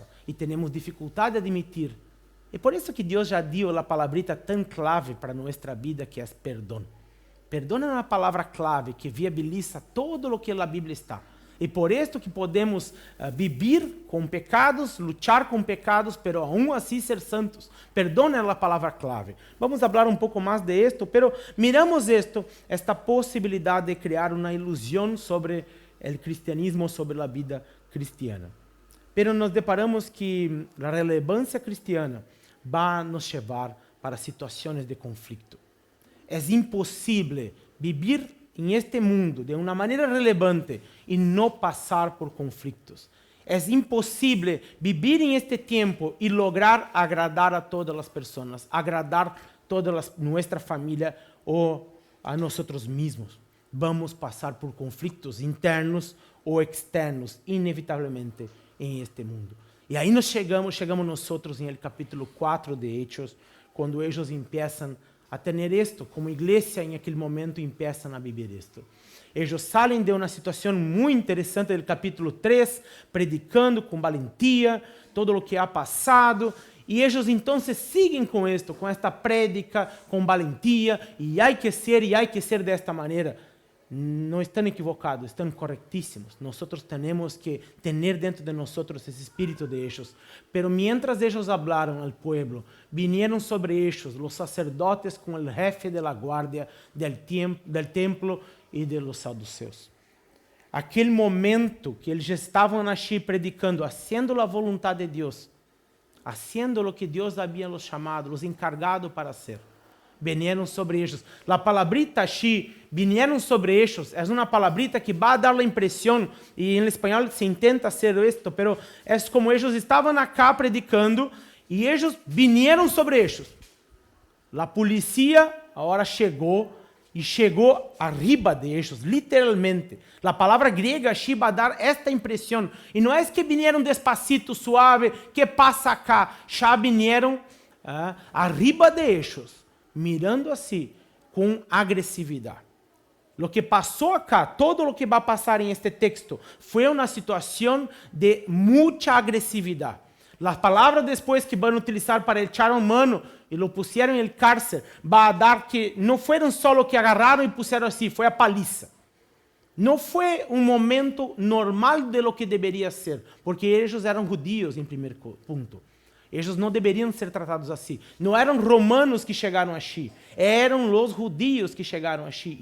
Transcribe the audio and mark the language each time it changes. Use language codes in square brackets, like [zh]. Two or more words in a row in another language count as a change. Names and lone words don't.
[pt] E temos dificuldade de admitir. E por isso que Deus já deu a palabrita tão clave para nossa vida, que é perdão. Perdão é uma palavra clave que viabiliza todo o que a Bíblia está. E por isso que podemos viver com pecados, lutar com pecados, [es] pero aún [pt] assim ser santos. Perdão é a palavra clave. Vamos falar um pouco mais de [es] esto, pero miramos esta [pt] possibilidade de criar uma ilusão sobre o cristianismo, sobre a vida cristiana. Pero nos deparamos que a relevância cristiana vai nos levar para situações de conflito. É impossível viver em este mundo de uma maneira relevante e não passar por conflitos. É impossível viver em este tempo e lograr agradar a todas as pessoas, agradar toda nossa família ou a nós mesmos. Vamos passar por conflitos internos ou externos, inevitavelmente, em este mundo. E aí nós chegamos nós em el capítulo 4 de Hechos, quando eles começam a ter isto, como igreja em aquele momento começam a viver isto. Eles saem de uma situação muito interessante do capítulo 3, predicando com valentia todo o que ha passado, e eles então seguem com isto, com esta prédica, com valentia, e há que ser desta maneira. Não estão equivocados, estão corretíssimos. Nós temos que ter dentro de nós esse espírito de ellos. [es] Pero mientras ellos hablaram ao pueblo, vinieron sobre ellos os sacerdotes com o jefe de la guardia del templo e de los saduceus. [pt] Aquele momento que eles estavam aqui predicando, [es] haciendo a voluntade [pt] de Deus, haciendo o que Deus havia los chamado, [es] los encargado para hacer. Vinieron sobre ellos. La palabrita aquí, vinieron sobre ellos, es una palabrita que va a dar la impresión, y en español se intenta hacer esto, pero es como ellos estaban acá predicando, y ellos vinieron sobre ellos. La policía ahora llegó, y llegó arriba de ellos, literalmente. La palabra griega aquí va a dar esta impresión, y no es que vinieron despacito, suave, que pasa acá, ya vinieron arriba de ellos, mirando [pt] assim, com agressividade. O que passou acá, todo o que vai passar em este texto, foi uma situação de muita agressividade. As palavras depois que vão utilizar para [es] echar a mano e lo pusieron [pt] em cárcel, vai dar que não foram só que agarraram e puseram assim, foi a paliza. Não foi um momento normal de lo que deveria ser, porque eles eram judios em primeiro ponto. Eles não deveriam ser tratados assim. Não eram romanos que chegaram aqui, eram os judios que chegaram aqui.